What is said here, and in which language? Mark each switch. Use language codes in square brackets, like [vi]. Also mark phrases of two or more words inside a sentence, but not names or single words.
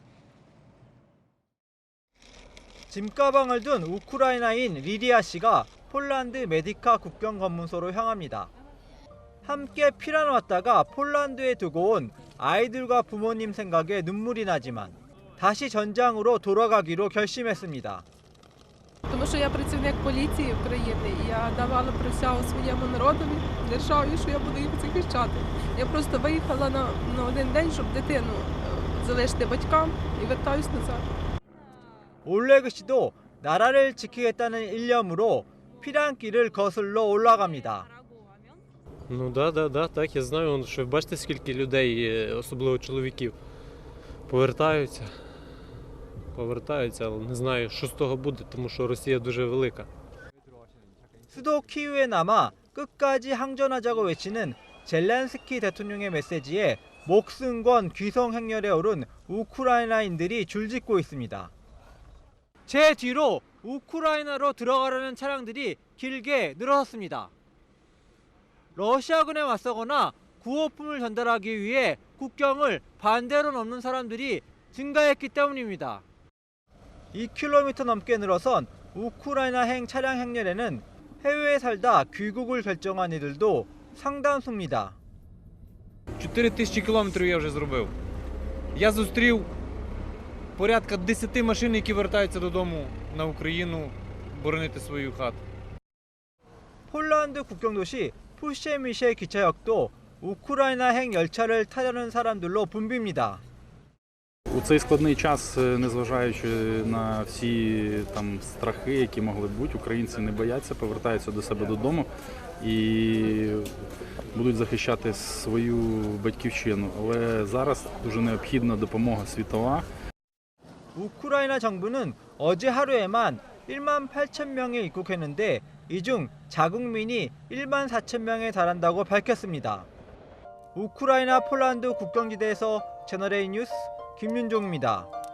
[ko] 짐가방을 든 우크라이나인 리리아 씨가 폴란드 메디카 국경 검문소로 향합니다. 함께 피난 왔다가 폴란드에 두고 온 아이들과 부모님 생각에 눈물이 나지만 다시 전장으로 돌아가기로 결심했습니다. [uk] Тому що я працівник поліції України, і я давала присягу своєму народові, державі, що я буду їх захищати. Я просто виїхала на один день, щоб дитину залишити батькам, і вертаюсь назад. [ko] 올레그 씨도 나라를 지키겠다는 일념으로 피난길을 거슬러 올라갑니다. [uk] Ну да, так, я знаю, що бачите, скільки людей, особливо чоловіків, повертаються, але не знаю, що з того буде, тому що Росія дуже велика. [ko] 수도 키이우에 남아 끝까지 항전하자고 외치는 젤렌스키 대통령의 메시지에 목숨 건 귀성 행렬에 오른 우크라이나인들이 줄짓고 있습니다. 제 뒤로 우크라이나로 들어가려는 차량들이 길게 늘어섰습니다. 러시아군에 맞서거나 구호품을 전달하기 위해 국경을 반대로 넘는 사람들이 증가했기 때문입니다. 2km 넘게 늘어선 우크라이나행 차량 행렬에는 해외에 살다 귀국을 결정한 이들도 상당수입니다. [uk] 4000 кілометрів я вже зробив. Я зустрів порядка 10 машин, які вертаються додому на Україну боронити свою хату. [ko] 폴란드 국경도시 푸셰미셰 기차역도 우크라이나행 열차를 타려는 사람들로 붐빕니다. [uk] У цей складний час, незважаючи на всі там страхи, які могли бути, українці не бояться, повертаються до себе додому і будуть захищати свою батьківщину. Але зараз дуже необхідна допомога світова. [ko] 우크라이나 정부는 어제 하루에만 18,000명이 입국했는데 이 중 자국민이 14,000명에 달한다고 밝혔습니다. 우크라이나 폴란드 국경지대에서 채널A 뉴스 김윤종입니다.